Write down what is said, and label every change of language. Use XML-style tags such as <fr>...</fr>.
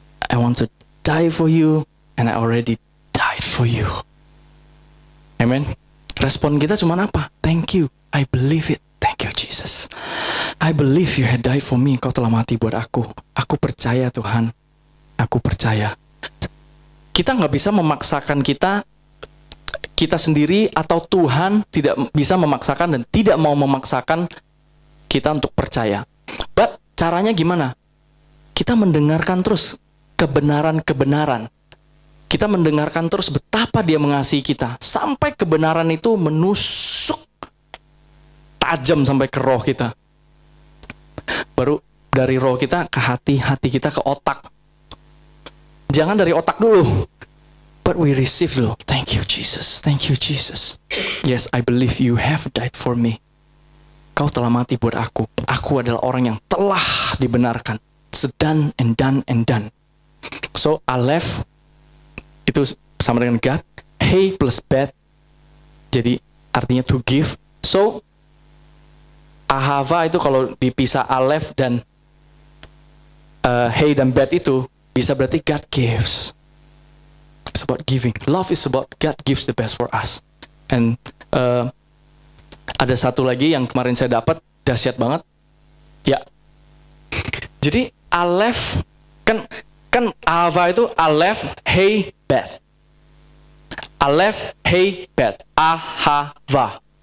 <en>I want to die for you, and I already died for you. Amen.</en> <id>Respon kita cuma apa?</id> <en>Thank you. I believe it. Thank you, Jesus. I believe you had died for me.</en> <id>Kau telah mati buat aku. Aku percaya, Tuhan. Aku percaya. Kita nggak bisa memaksakan kita sendiri, atau Tuhan tidak bisa memaksakan dan tidak mau memaksakan kita untuk percaya. But caranya gimana? Kita mendengarkan terus kebenaran-kebenaran. kita mendengarkan terus betapa dia mengasihi kita. Sampai kebenaran itu menusuk tajam sampai ke roh kita. Baru dari roh kita ke hati, hati kita ke otak. Jangan dari otak dulu.</id> <en>But we receive</en> <id>dulu.</id> <en>Thank you Jesus, thank you Jesus. Yes, I believe you have died for me.</en> <id>Kau telah mati buat aku. Aku adalah orang yang telah dibenarkan.</id> <en>It's done and done and done.</en> <id>So, Aleph itu sama dengan God. Hey plus bet. Jadi artinya</id> <en>to give.</en> <id>So, Ahava itu kalau dipisah Aleph dan hey dan bet itu bisa berarti</id> <en>God gives. It's about giving. Love is about God gives the best for us.</en> <id>And ada satu lagi yang kemarin saya dapat dahsyat banget. Ya. Jadi Aleph kan Ahava itu Aleph hey bet. Aleph hey bet. Ahava.</id>